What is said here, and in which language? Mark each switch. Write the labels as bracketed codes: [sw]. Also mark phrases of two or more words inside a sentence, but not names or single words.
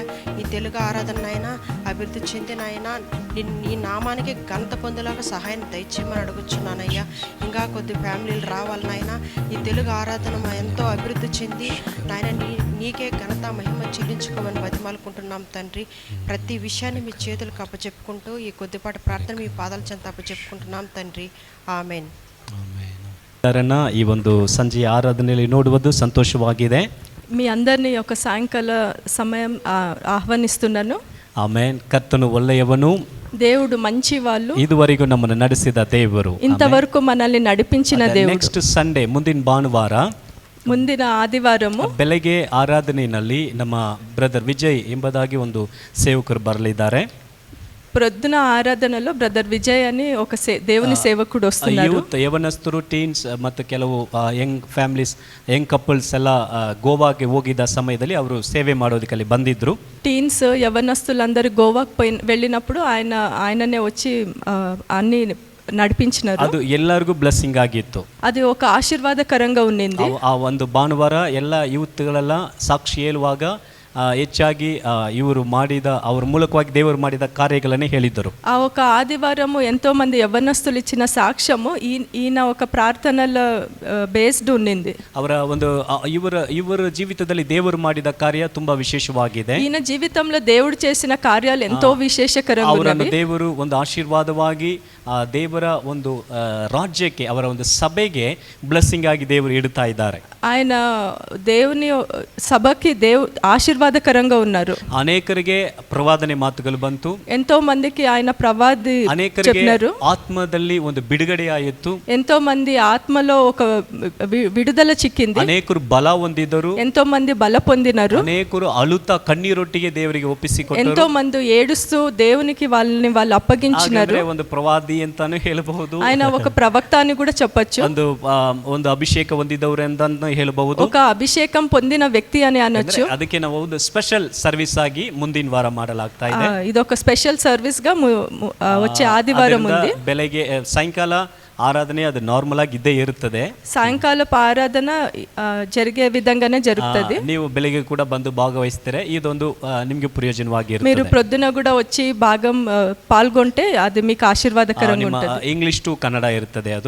[te] ఈ తెలుగు ఆరాధన నాయన అభివృద్ధి చెంది నాయన, నీ నామానికి ఘనత పొందేలాగా సహాయం దయచేయమని అడుగుచున్నానయ్యా. ఇంకా కొద్ది ఫ్యామిలీలు రావాలి నాయన. ఈ తెలుగు ఆరాధన ఎంతో అభివృద్ధి చెంది నాయన నీకే ఘనత మహిమ చెల్లించుకోమని బతిమాలుకుంటున్నాం తండ్రి. ప్రతి విషయాన్ని మీ చేతులకు అప్పచెప్పుకుంటూ ఈ కొద్దిపాటి ప్రార్థన మీ పాదాల చెంత అప్పచెప్పుకుంటున్నాం తండ్రి. [kn] ಆಮೇನ್. ಈ ಒಂದು ಸಂಜೆಯ ಆರಾಧನೆಯಲ್ಲಿ ನೋಡುವುದು ಸಂತೋಷವಾಗಿದೆ. [te] మీ అందరినీ ఒక సాయంకాల సమయం ఆహ్వానిస్తున్నాను. [kn] ಆಮೇನ್. ಕರ್ತನು ಒಳ್ಳೆಯವನು, [te] దేవుడు మంచి వాళ్ళు, [kn] ಇದುವರೆಗೂ ನಮ್ಮನ್ನು ನಡೆಸಿದ ದೇವರು, [te] ఇంతవరకు మనల్ని నడిపించిన దేవుడు. [en] next Sunday, [kn] ಮುಂದಿನ ಭಾನುವಾರ, ಮುಂದಿನ ಆದಿವಾರము ಬೆಳಗ್ಗೆ ಆರಾಧನೆಯಲ್ಲಿ ನಮ್ಮ ಬ್ರದರ್ ವಿಜಯ್ ಎಂಬುದಾಗಿ ಒಂದು ಸೇವಕರು ಬರಲಿದ್ದಾರೆ. [te] ప్రొద్దున ఆరాధనలో బ్రదర్ విజయ్ అని ఒక దేవుని సేవకుడు వస్తున్నారు. [kn] ಯೂತ್, ಯವನಸ್ಥರು, ಟೀನ್ಸ್ ಮತ್ತು ಕೆಲವು [en] young families, young couples [kn] ಎಲ್ಲ ಗೋವಾಗೆ ಹೋಗಿದ್ದ ಸಮಯದಲ್ಲಿ ಅವರು ಸೇವೆ ಮಾಡೋದಕ್ಕೆ ಅಲ್ಲಿ ಬಂದಿದ್ರು. [te] టీన్స్ యవనస్తులందరూ గోవాకు వెళ్ళినప్పుడు ఆయననే వచ్చి అన్ని నడిపించినారు. [kn] ಅದು ಎಲ್ಲರಿಗೂ ಬ್ಲೆಸ್ಸಿಂಗ್ ಆಗಿತ್ತು. [te] అది ఒక ఆశీర్వాదకరంగా ఉన్నింది. [kn] ಆ ಒಂದು ಭಾನುವಾರ ಎಲ್ಲ ಯೂತ್ಗಳೆಲ್ಲ ಸಾಕ್ಷಿ ಹೇಳುವಾಗ ಹೆಚ್ಚಾಗಿ ಇವರು ಮಾಡಿದ, ಅವರ ಮೂಲಕವಾಗಿ ದೇವರು ಮಾಡಿದ ಕಾರ್ಯಗಳನ್ನೇ ಹೇಳಿದರು. [te] ఆ ఒక ఆదివారము ఎంతో మంది యవ్వనస్తులు ఇచ్చిన సాక్ష్యము ఈయన ఒక ప్రార్థనల బేస్డ్ ఉన్నింది. [kn] ಅವರ ಒಂದು ಇವರ ಜೀವಿತದಲ್ಲಿ ದೇವರು ಮಾಡಿದ ಕಾರ್ಯ ತುಂಬಾ ವಿಶೇಷವಾಗಿದೆ. [te] ఈయన జీవితంలో దేవుడు చేసిన కార్యాలు ఎంతో విశేషకరంగా ఉన్నవి. [kn] ಅವರನ್ನು ದೇವರು ಒಂದು ಆಶೀರ್ವಾದವಾಗಿ ದೇವರ ಒಂದು ರಾಜ್ಯಕ್ಕೆ, ಅವರ ಒಂದು ಸಭೆಗೆ ಬ್ಲೆಸ್ಸಿಂಗ್ ಆಗಿ ದೇವರು ಇಡ್ತಾ ಇದ್ದಾರೆ. [te] ఆయన దేవుని సభకి ఆశీర్వాదకరంగా ఉన్నారు. [kn] ಅನೇಕರಿಗೆ ಪ್ರವಾದನೆ ಮಾತುಗಳು ಬಂತು. [te] ఎంతో మందికి ఆయన ప్రవాది చెప్పినారు. [kn] ಆತ್ಮದಲ್ಲಿ ಒಂದು ಬಿಡುಗಡೆ ಆಯಿತು. [te] ఎంతో మంది ఆత్మలో ఒక విడుదల చిక్కింది. [kn] ಅನೇಕರು ಬಲ ಹೊಂದಿದರು. [te] ఎంతో మంది బల పొందినారు. [kn] ಅನೇಕರು ಅಳುತ್ತಾ ಕಣ್ಣೀರೊಟ್ಟಿಗೆ ದೇವರಿಗೆ ಒಪ್ಪಿಸಿಕೊಟ್ಟರು. [te] ఎంతో మంది ఏడుస్తూ దేవునికి వాళ్ళని వాళ్ళు అప్పగించినారు. [kn] ಒಂದು ಪ್ರವಾದಿ ಅಂತಾನು ಹೇಳಬಹುದು. [te] ఆయన ఒక ప్రవక్త అని కూడా చెప్పొచ్చు. [kn] ಒಂದು ಅಭಿಷೇಕ ಹೊಂದಿದವರು ಅಂತ ಹೇಳಬಹುದು. [te] ఒక అభిషేకం పొందిన వ్యక్తి అని అనొచ్చు. [kn] ಅದಕ್ಕೆ ನಾವು ಒಂದು [en] special service [kn] ಆಗಿ ಮುಂದಿನ ವಾರ ಮಾಡಲಾಗ್ತಾ ಇದೆ. [te] ಇದೊక [en] special service [te] గా వచ్చే ఆదివారం ఉంది. [kn] ಬೆಳಗ್ಗೆ ಸಾಯಂಕಾಲ [te] ఆరాధన అది నార్మల్ గా ఇద్దే ఇరుತ್ತದೆ. సాయంకాలపు ఆరాధన జరిగే విధంగానే జరుగుతుంది. [kn] ನೀವು ಬೆಳಗ್ಗೆ ಕೂಡ ಬಂದು ಭಾಗವಹಿಸ್ತಾರೆ. ಇದೊಂದು ನಿಮಗೆ ಪ್ರಯೋಜನವಾಗಿರುತ್ತೆ. [te] మీరు ప్రొద్దున కూడా వచ్చి భాగం పాల్గొంటే అది మీకు ఆశీర్వాదకరంగా ఉంటుంది. [en] English to Kannada [kn] ಇರುತ್ತದೆ. ಅದು